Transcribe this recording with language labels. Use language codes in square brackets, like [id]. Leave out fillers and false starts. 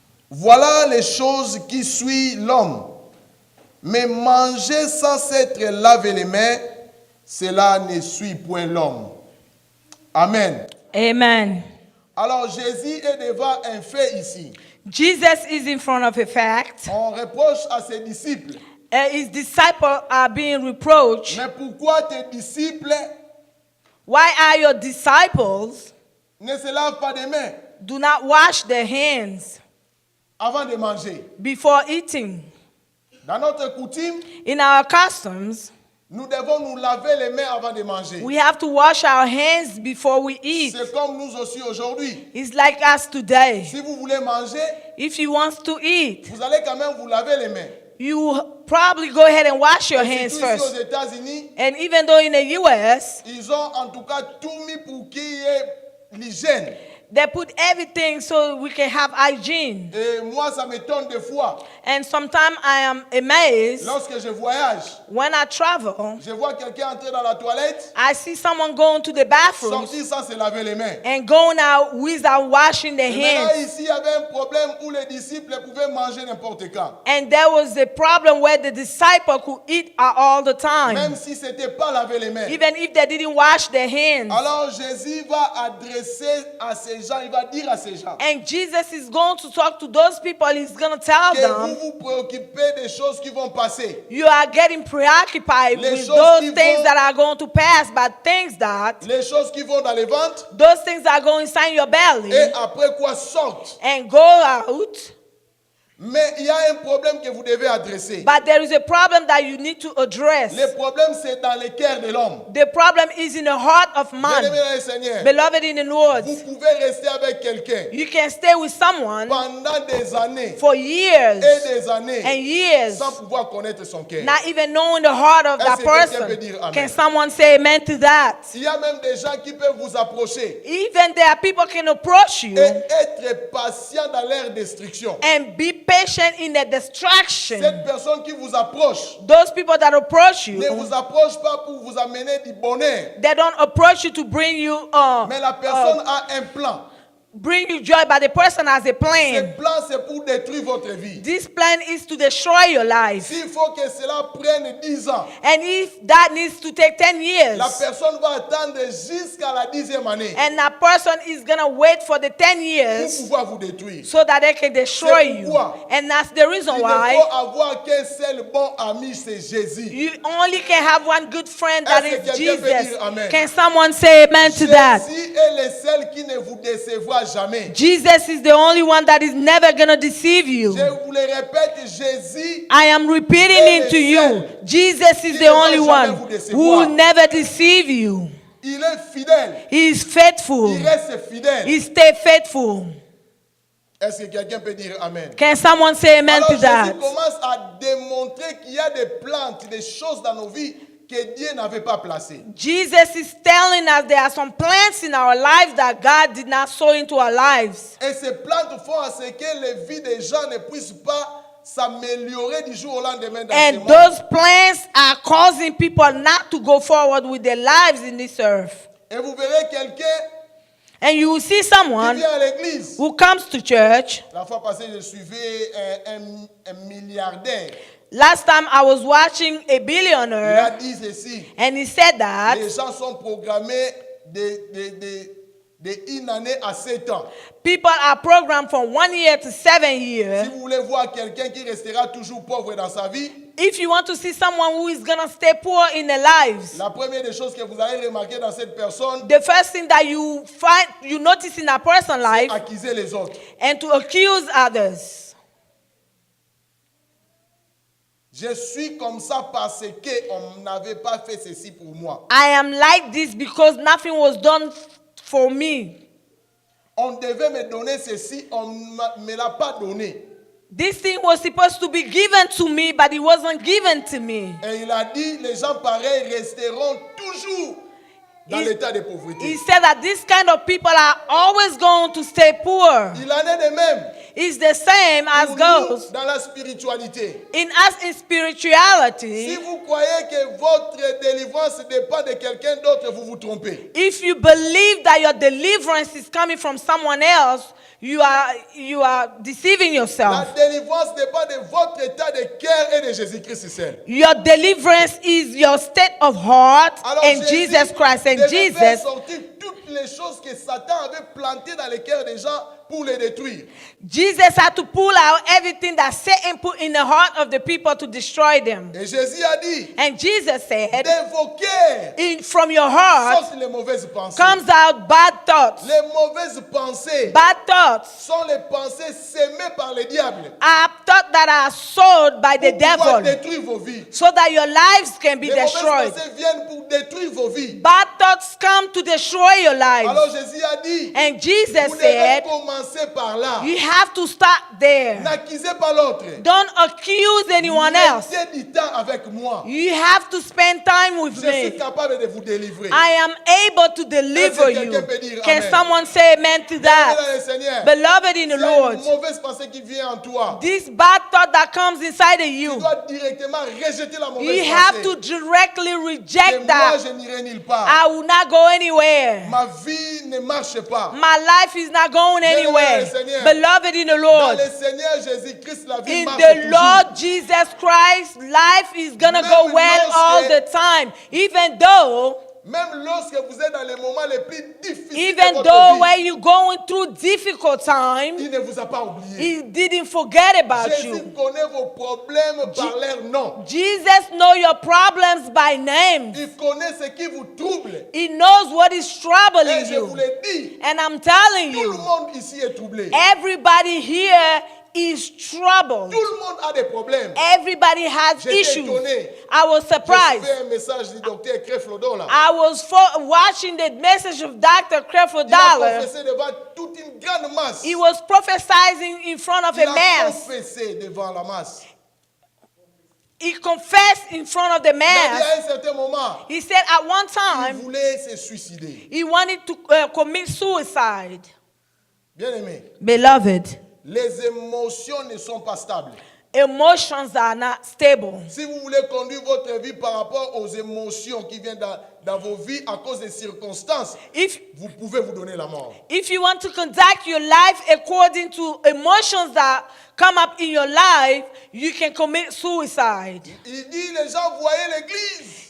[fr] Voilà les choses qui suivent l'homme. Mais manger sans s'être lavé les mains, cela ne suit point l'homme. Amen. Amen. Alors Jésus est devant un fait ici. [en] Jesus is in front of a fact. [fr] On reproche à ses disciples. [en] His disciples are being reproached. [fr] Mais pourquoi tes disciples [en] Why are your disciples [fr] ne se lavent pas les mains [en] do not wash their hands [fr] avant de manger? [en] before eating? [fr] Dans notre coutume, [en] In our customs, [fr] nous devons nous laver les mains avant de manger. [en] we have to wash our hands before we eat. [fr] C'est comme nous aussi aujourd'hui. [en] It's like us today. [fr] Si vous voulez manger, [en] If you want to eat, [fr] vous allez quand même vous laver les mains. [en] you probably go ahead and wash your [fr] Et [en] hands [fr] surtout ici aux [en] first. [fr] États-Unis, [en] And even though in the U.S., [fr] ils ont en tout cas tout mis pour qu'il y ait l'hygiène. [en] they put everything so we can have hygiene. [fr] Et moi, ça m'étonne des fois. [en] And sometimes I am amazed [fr] Lorsque je voyage, [en] when I travel, [fr] je vois quelqu'un entrer dans la toilette, [en] I see someone going to the bathroom [fr] sortir sans se laver les mains. [en] and going out without washing their [fr] Et maintenant, [en] hands. [fr] ici, il y avait un problème où les disciples pouvaient manger n'importe quand. [en] And there was a problem where the disciple could eat all the time, [fr] Même si ce n'était pas laver les mains. [en] even if they didn't wash their hands. [fr] Alors Jésus va adresser à ces gens, il va dire à ces gens [en] And Jesus is going to talk to those people. He's going to tell [fr] que [en] them, [fr] vous vous préoccupez des choses qui vont passer. [en] you are getting preoccupied [fr] Les [en] with [fr] choses [en] those [fr] qui [en] things [fr] vont- [en] that are going to pass, but things that, [fr] Les choses qui vont dans les ventres [en] those things that are going inside your belly [fr] et après quoi sortent. [en] and go out. [fr] Mais il y a un problème que vous devez adresser. [en] But there is a problem that you need to address. [fr] Le problème c'est dans le cœur de l'homme. [en] The problem is in the heart of man. [fr] Bien-aimé dans le Seigneur, [en] Beloved in the Lord, [fr] vous pouvez rester avec quelqu'un [en] you can stay with someone [fr] pendant des années [en] for years [fr] et des années [en] and years, [fr] sans pouvoir connaître son cœur. [en] not even knowing the heart of that [fr] Est-ce que quelqu'un peut [en] person. [fr] dire amen? [en] Can someone say amen to that? [fr] Il y a même des gens qui peuvent vous approcher [en] Even there are people can approach you [fr] et être patient dans leur destruction. [en] and be patient in the distraction. [fr] Cette personne qui vous approche [en] Those people that approach [fr] ne [en] you, [fr] vous approche pas pour vous amener du bonheur, [en] they don't approach you to bring you [fr] mais la personne a un plan. [en] bring you joy, but the person has a [fr] Ce [en] plan. [fr] plan, c'est pour détruire votre vie. [en] This plan is to destroy your life. [fr] S'il faut que cela prenne 10 ans, [en] And if that needs to take 10 years, [fr] la personne va attendre jusqu'à la 10e année [en] and that person is going to wait for the 10 [fr] pour [en] years [fr] pouvoir vous détruire. [en] so that they can destroy [fr] C'est [en] you. [fr] pourquoi [en] And that's the reason [fr] Il ne [en] why [fr] faut avoir qu'un seul bon ami, c'est Jésus. [en] you only can have one good friend, that [fr] Est-ce que [en] is [fr] quelqu'un peut [en] Jesus. [fr] dire amen? [en] Can someone say amen to that? [fr] Jésus est le seul qui ne vous décevra jamais. [en] Jesus is the only one that is never going to deceive you. [fr] Je vous le répète, Jésus [en] I am repeating it to you. Jesus is the only one who will never deceive you. [fr] il est fidèle. [en] He is faithful. [fr] Il reste fidèle. [en] He stay faithful. [fr] Est-ce que quelqu'un peut dire amen? [en] Can someone say amen [fr] Alors [en] to [fr] Jésus [en] that? [fr] commence à démontrer qu'il y a des plantes, des choses dans nos vies que Dieu n'avait pas placées. [en] Jesus is telling us there are some plants in our lives that God did not sow into our lives. [fr] Et ces plantes font à ce que les vies des gens ne puissent pas s'améliorer du jour au lendemain dans ce [en] And [fr] monde. [en] those plants are causing people not to go forward with their lives in this earth. [fr] Et vous verrez quelqu'un [en] And you will see [fr] qui [en] someone [fr] vient à l'église. [en] who comes to church. [fr] La fois passée, je suivais un milliardaire. [en] Last time I was watching a [fr] Il a [en] billionaire, [fr] dit ceci. [en] and he said that [fr] Les gens sont programmés de une année à 7 ans. [en] people are programmed from 1 year to 7 [fr] Si [en] years. [fr] vous voulez voir quelqu'un qui restera toujours pauvre dans sa vie, [en] If you want to see someone who is going to stay poor in their lives, [fr] la première des choses que vous allez remarquer dans cette personne, [en] the first thing that you notice in a person's life, [fr] accuser les autres. [en] and to accuse others. [fr] Je suis comme ça parce qu'on n'avait pas fait ceci pour moi. [en] I am like this because nothing was done for me. [fr] On devait me donner ceci, on ne me l'a pas donné. [en] This thing was supposed to be given to me, but it wasn't given to me. [fr] Et il a dit, les gens pareils resteront toujours dans [en] He- [fr] l'état de [en] He [fr] pauvreté. [en] said that this kind of people are always going to stay poor. [fr] Il en est de même [en] It's the same as [fr] pour [en] goes [fr] nous dans la spiritualité. [en] in us in spirituality. [fr] Si vous croyez que votre délivrance dépend de quelqu'un d'autre, vous vous trompez. [en] If you believe that your deliverance is coming from someone else, you are deceiving [fr] La [en] yourself. [fr] délivrance dépend de votre état de cœur et de Jésus-Christ seul. [en] Your deliverance is your state of heart [fr] Alors [en] and [fr] Jésus [en] Jesus Christ. And [fr] devait faire [en] Jesus, [fr] sortir toutes les choses que Satan avait plantées dans les cœurs des gens pour les détruire. [en] Jesus had to pull out everything that Satan put in the heart of the people to destroy them. [fr] Et Jésus a dit, [en] And Jesus said, [fr] de vos cœurs [en] from your heart [fr] sortent les mauvaises pensées. [en] comes out bad thoughts. [fr] Les mauvaises pensées [en] Bad thoughts [fr] sont les pensées sémées par le diable [en] are thoughts that are sowed by the [fr] pour pouvoir [en] devil [fr] détruire vos vies. [en] so that your lives can be [fr] Les mauvaises [en] destroyed. [fr] pensées viennent pour détruire vos vies. [en] Bad thoughts come to destroy your [fr] Alors [en] lives. [fr] Jésus a dit, [en] And Jesus [fr] vous devez [en] said, [fr] commencer par là. [en] you have to start there. [fr] N'accusez pas l'autre. [en] Don't accuse anyone else. [fr] Mettez du temps avec moi. [en] You have to spend time with [fr] Je suis [en] me. [fr] capable de vous délivrer. [en] I am able to deliver [fr] Est-ce que [en] you. [fr] quelqu'un peut dire [en] Can [fr] amen? [en] someone say amen to [fr] Bien-aimé [en] that? [fr] dans le Seigneur, [en] Beloved in the [fr] s'il y a [en] Lord, [fr] une mauvaise pensée qui vient en toi, [en] this bad thought that comes inside of [fr] tu [en] you, [fr] dois directement rejeter la mauvaise [en] you have to [fr] pensée. [en] directly [fr] Et [en] reject [fr] moi, [en] that. [fr] je n'irai nulle part. [en] I will not go anywhere. [fr] Ma vie ne marche pas. [en] My life is not going [fr] Bien-aimé dans [en] anywhere. [fr] le Seigneur. [en] Beloved in the [fr] Dans [en] Lord, [fr] le Seigneur Jésus-Christ, la vie [en] in [fr] marche [en] the [fr] toujours. [en] Lord Jesus Christ, life is gonna go [fr] Même [en] well all [fr] lorsque- [en] the time. Even though [fr] Même lorsque vous êtes dans les moments les plus difficiles de [en] Even [fr] votre [en] though [fr] vie, [en] when you're going through difficult times, [fr] il ne vous a pas oublié. [en] He didn't forget about [fr] Jésus [en] you. [fr] connaît vos problèmes par leur nom. [en] Jesus knows your problems by name. [fr] Il connaît ce qui vous trouble. [en] He knows what is [fr] Et [en] troubling [fr] je vous [en] you. [fr] le dis, [en] And I'm telling [fr] tout le [en] you, [fr] monde ici est troublé. [en] everybody here is troubled. [fr] Tout le monde a des problèmes. [en] Everybody has [fr] J'étais [en] issues. [fr] étonné. [en] I was [fr] J'ai [en] surprised. [fr] fait un message du docteur Creflo là. [en] I was watching the message of Dr. Creflo [fr] Il a [en] Dollar. [fr] confessé devant toute une grande masse. [en] He was prophesying in front of [fr] Il [en] a a mass. [fr] confessé devant la masse. [en] He confessed in front of the [fr] Il a dit [en] mass. [fr] à un certain moment, [en] He said at one [fr] il [en] time [fr] voulait se suicider. [en] he wanted to commit suicide. [fr] Bien aimé, [en] Beloved, [fr] les émotions ne sont pas stables. [en] emotions are not stable. [fr] Si vous voulez conduire votre vie par rapport aux émotions qui viennent dans vos vies à cause des circonstances, [en] If [fr] vous pouvez vous donner la mort. [en] if you want to conduct your life according to emotions that come up in your life, you can commit suicide. [fr] Il dit, les gens voyaient l'église.